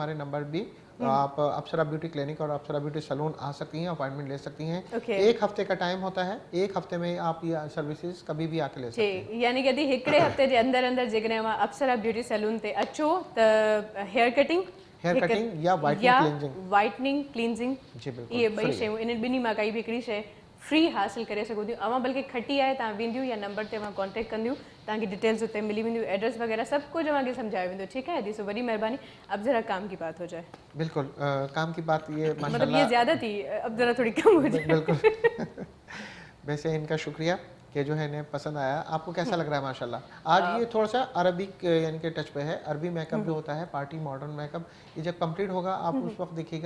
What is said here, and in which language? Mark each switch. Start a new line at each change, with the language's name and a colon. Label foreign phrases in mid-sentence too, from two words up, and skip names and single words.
Urdu: ہمارے نمبر بھی آپ اپسرا بیوٹی کلینک اور اپسرا بیوٹی سیلون آ سکتی ہیں، اپوائنٹمنٹ لے سکتی ہیں. ایک ہفتے کا ٹائم ہوتا ہے، ایک ہفتے میں آپ یہ سروسز کبھی بھی آکے لے سکتے ہیں.
Sindhi: यानी कि हिकड़े हफ्ते जे अंदर अंदर जेकॾहिं मां अप्सरा ब्यूटी सैलून ते अचो त
English: hair cutting
Sindhi: या
English: whitening cleansing
Urdu: جی بالکل
Sindhi: ये ॿई शयूं इन ॿिन्ही मां काई बि हिकिड़ी शइ फ्री हासिल करे सघो थियूं। अवां बल्कि खटी आहे, तव्हां वेंदियूं या नंबर ते मां कॉन्टेक्ट कंदियूं, तव्हांखे डिटेल्स उते मिली वेंदियूं, एड्रेस वगैरह सब कुछ अवांखे समझायो वेंदो।
Urdu: ٹھیک ہے دی، سو بڑی مہربانی. اب ذرا کام کی بات ہو جائے. بالکل کام کی بات یہ مطلب یہ زیادہ تھی، اب ذرا تھوڑی کم ہو جائے. بالکل ویسے ان کا شکریہ کہ جو ہے انہیں پسند آیا. آپ کو کیسا لگ رہا ہے ماشاءاللہ؟ آج یہ تھوڑا سا عربک یعنی کہ ٹچ پہ ہے، عربی میک اپ جو ہوتا ہے
English: party modern makeup,
Urdu: یہ جب کمپلیٹ ہوگا آپ اس وقت دیکھیے گا.